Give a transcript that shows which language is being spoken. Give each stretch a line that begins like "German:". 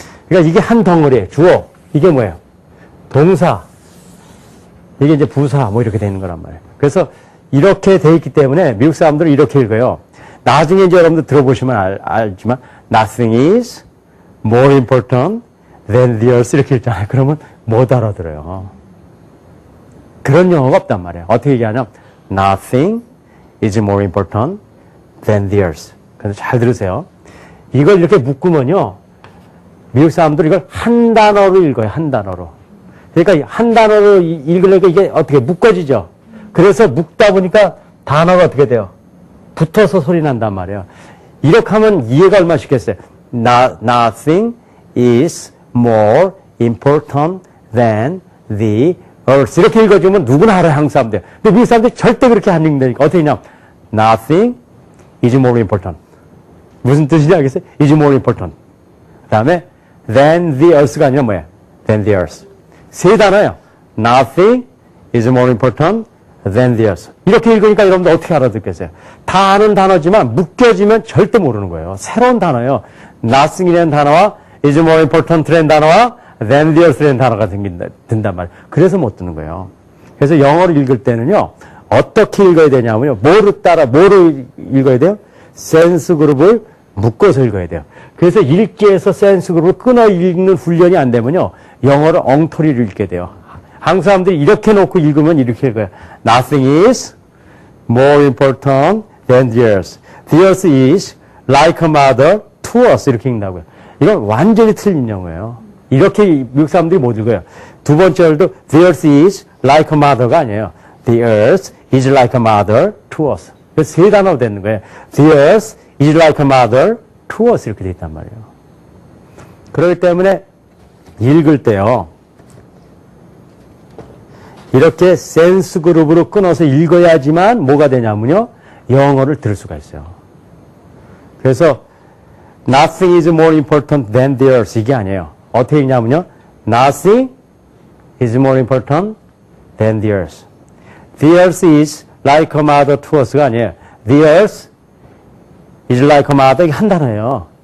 Korean: 그러니까 이게 한 덩어리에 주어 이게 뭐예요? 동사 이게 이제 부사 뭐 이렇게 되는 거란 말이에요. 그래서 이렇게 돼 있기 때문에 미국 사람들은 이렇게 읽어요. 나중에 이제 여러분들 들어보시면 알지만
English: nothing is more important than the earth
Korean: 이렇게 읽잖아요. 그러면 못 알아들어요. 그런 영어가 없단 말이에요. 어떻게 얘기하냐면
English: nothing is more important than the earth.
Korean: 그래서 잘 들으세요. 이걸 이렇게 묶으면요. 미국 사람들은 이걸 한 단어로 읽어요. 한 단어로. 그러니까 한 단어로 읽으려니까 이게 어떻게 묶어지죠. 그래서 묶다 보니까 단어가 어떻게 돼요? 붙어서 소리 난단 말이에요. 이렇게 하면 이해가 얼마나 쉽겠어요.
English: Nothing is more important than the earth.
Korean: 이렇게 읽어주면 누구나 알아요. 한국 사람들. 근데 미국 사람들이 절대 그렇게 안 읽는다니까. 어떻게 읽냐.
English: Nothing is more important.
Korean: 무슨 뜻인지 알겠어요?
English: is more important.
Korean: 그 다음에
English: than the earth
Korean: 가 아니라 뭐예요?
English: than the earth. 세 단어예요. Nothing is more important than the earth.
Korean: 이렇게 읽으니까 여러분들 어떻게 알아듣겠어요? 다 아는 단어지만 묶여지면 절대 모르는 거예요. 새로운 단어예요. Nothing이라는 단어와
English: is more important
Korean: 라는 단어와
English: than the earth
Korean: 라는 단어가 든단 말이에요. 그래서 못 듣는 거예요. 그래서 영어를 읽을 때는요. 어떻게 읽어야 되냐면요. 뭐를 읽어야 돼요? 센스 그룹을 묶어서 읽어야 돼요. 그래서 읽기에서 센스 그룹을 끊어 읽는 훈련이 안 되면요. 영어를 엉터리로 읽게 돼요. 한국 사람들이 이렇게 놓고 읽으면 이렇게 읽어요.
English: Nothing is more important than the earth. The earth is like a mother to us.
Korean: 이렇게 읽는다고요. 이건 완전히 틀린 영어예요. 이렇게 미국 사람들이 못 읽어요. 두 번째 절도
English: The earth is like a mother가
Korean: 아니에요.
English: The earth is like a mother to us.
Korean: 그래서 세 단어로 되는 거예요.
English: The earth is like a mother to us
Korean: 이렇게 돼 있단 말이에요. 그렇기 때문에 읽을 때요. 이렇게 센스 그룹으로 끊어서 읽어야지만 뭐가 되냐면요. 영어를 들을 수가 있어요. 그래서
English: Nothing is more important than the earth
Korean: 이게 아니에요. 어떻게 읽냐면요.
English: Nothing is more important than the earth. The earth is like a mother to us가
Korean: 아니에요.
English: The earth is like a mother.
Korean: 이게 한 단어예요.